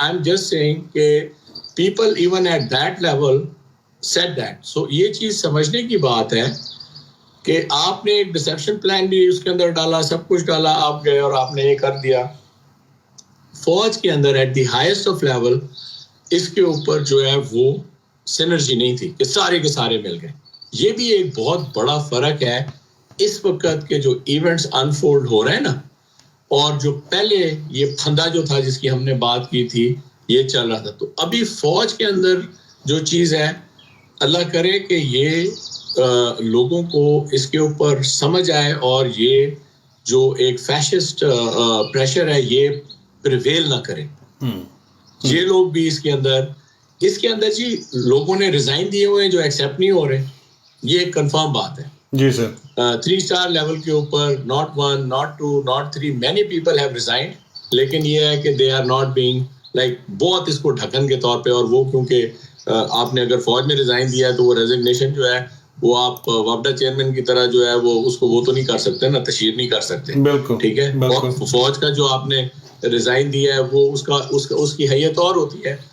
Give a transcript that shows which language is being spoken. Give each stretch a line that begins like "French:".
English: I'm just saying
Urdu: کہ
English: people even at that level said that.
Urdu: So یہ چیز سمجھنے کی بات ہے کہ آپ نے ایک ڈسیپشن پلان بھی اس کے اندر ڈالا, سب کچھ ڈالا, آپ گئے اور آپ نے یہ کر دیا. فوج کے اندر at the highest of level اس کے اوپر جو ہے وہ سینرجی نہیں تھی کہ سارے کے سارے مل گئے. یہ بھی ایک بہت بڑا فرق ہے اس وقت کے جو ایونٹس انفولڈ ہو رہے ہیں نا اور جو پہلے یہ پھندا جو تھا جس کی ہم نے بات کی تھی یہ چل رہا تھا. تو ابھی فوج کے اندر جو چیز ہے اللہ کرے کہ یہ لوگوں کو اس کے اوپر سمجھ آئے اور یہ جو ایک فیشسٹ پریشر ہے یہ پریویل نہ کرے. یہ لوگ بھی اس کے اندر جی لوگوں نے ریزائن دیے ہوئے ہیں جو ایکسیپٹ نہیں ہو رہے. یہ ایک کنفرم بات ہے. جی سر. 3 اسٹار لیول کے اوپر
English: not 1 not 2 not 3 many people have resigned.
Urdu: لیکن یہ ہے کہ
English: they are not being like
Urdu: بہت اس کو ڈھکن کے طور پہ اور وہ کیونکہ آپ نے اگر فوج میں ریزائن دیا ہے تو وہ ریزگنیشن جو ہے وہ آپ وابڈا چیئرمین کی طرح جو ہے وہ تو نہیں کر سکتے نا, تشہیر نہیں کر سکتے. بالکل ٹھیک ہے. فوج کا جو آپ نے ریزائن دیا ہے وہ اس کی حیثیت اور ہوتی ہے.